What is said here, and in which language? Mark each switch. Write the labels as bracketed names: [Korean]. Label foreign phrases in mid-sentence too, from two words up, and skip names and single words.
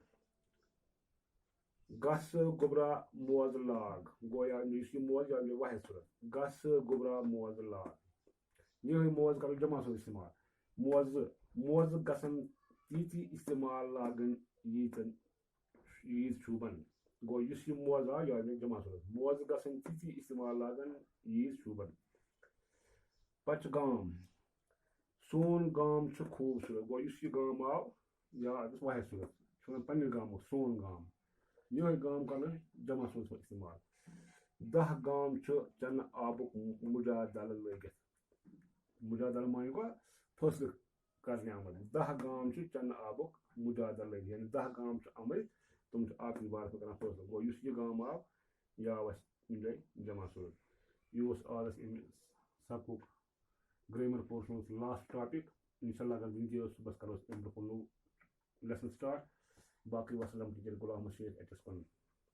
[Kashmiri] گس گوبرا موزٕ لاگ گو یہ موز یہ واحد صورت گس گوبرا موزٕ لاگ یہ موز کرو جمع صورت استعمال موزٕ گژھن تیٖتی استعمال لاگن ییٖتن عیٖد شوٗبن گو اس یہ موز آو یہ آو جمع صورت موزٕ گژھن تیٖتی استعمال لاگن عیٖد شوٗبن پچ گام سون گام خوبصورت گو اس یہ گام آو یہ آو واحد صورت پنہ گامک سون گام یہ گام کرو جمع صورت استعمال 10 گام چنہ آبک مجادل لگت مجادل معنی گو فٲصلہٕ کرنے آمد 10 گام چنہ آبک مجادل لگت یعنی 10 گام آمٕتۍ تم آبکِس بارس منٛز کران فٲصلہٕ گو یُس یہ گام آو یہ آو جمع صورت یہ آز سبقُک [English] grammar portion last topic [Kashmiri] انشاءاللہ اگر دن صبح کرو نو [English] lesson start [Kashmiri] باقی وسلام ٹیچر غلام شیخ ایچ ایس کُنن